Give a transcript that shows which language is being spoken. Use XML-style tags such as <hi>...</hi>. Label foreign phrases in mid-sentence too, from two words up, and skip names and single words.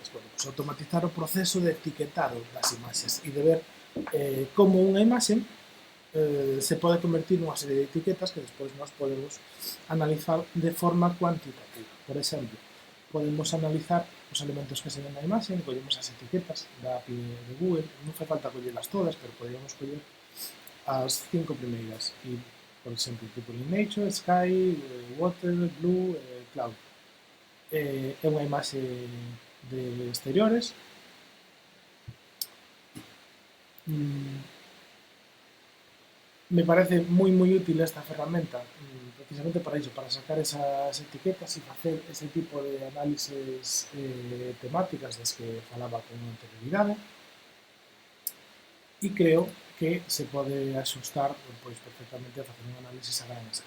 <es>Bueno, pues</es> <gl>automatizar o proceso de etiquetado das imaxes e de ver como unha imaxe se pode convertir nunha serie de etiquetas que despois nós podemos analizar de forma cuantitativa. Por exemplo, podemos analizar os elementos que se ven na imaxe, collemos as etiquetas da API de Google, non fai falta collelas todas, pero podríamos coller as 5 primeiras e, por exemplo, tipo</gl> <en>in nature, sky, water, blue, cloud.</en> <gl>É unha imaxe de exteriores. Me parece moi útil esta ferramenta precisamente para iso, para sacar esas etiquetas e facer ese tipo de análises temáticas das que falaba con anterioridade, e creo que se pode axustar pois, perfectamente a facer un análisis a gran escala.</gl>